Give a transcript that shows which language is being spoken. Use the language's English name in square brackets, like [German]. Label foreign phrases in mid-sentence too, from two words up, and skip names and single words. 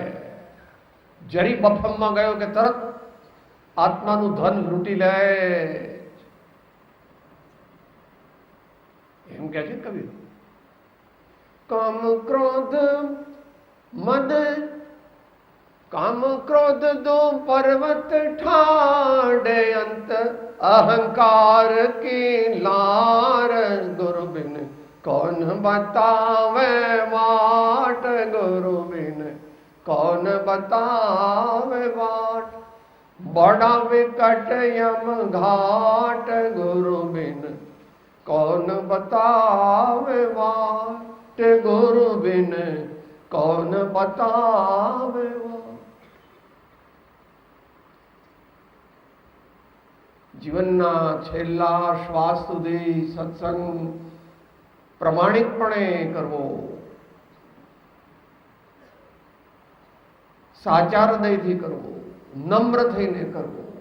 [Gujarati] જરી બફમમાં ગયો કે તરત આત્માનું ધન લૂંટી લે, એમ કે છે કવિ. [Hindi] काम क्रोध मद, काम क्रोध दो पर्वत ठाडे, अंत અહંકાર की लार, गुरु बिन कौन बतावे वाट, गुरु बिन कौन बतावे वाट, बड़ा विकट यम घाट, गुरु बिन कौन बतावे वाट, गुरु बिन कौन बतावे वाट. [Gujarati] જીવનના છેલ્લા શ્વાસ સુધી સત્સંગ પ્રમાણિકપણે કરવો, સાચા હૃદયથી કરવો, નમ્ર થઈને કરવો.